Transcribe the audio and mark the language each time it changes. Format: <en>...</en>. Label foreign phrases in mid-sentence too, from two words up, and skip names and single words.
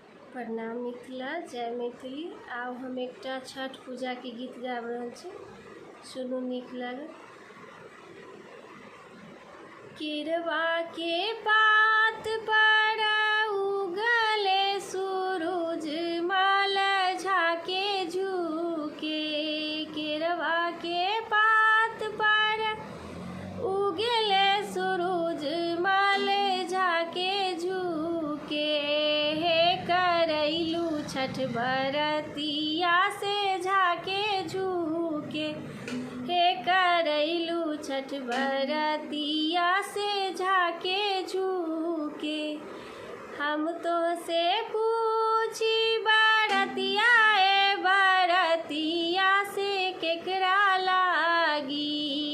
<mai>प्रणाम मिथिला, जय मैथिली। आब हम एकटा छठ पूजा के गीत गाबि रहल छी, सुनू नीक लागत।</mai> <bho>केरवा के पात पर उगले सूरज माल झाके झुके। केरवा के पात पर उगले सूरज माल झाके झुके। करैलू छठ बरतिया से झाके झुके। हे करैलू छठ बरतिया से झाके झुके। हम तो से पूछी बरतिया ए बरतिया से केकरा लागी।</bho>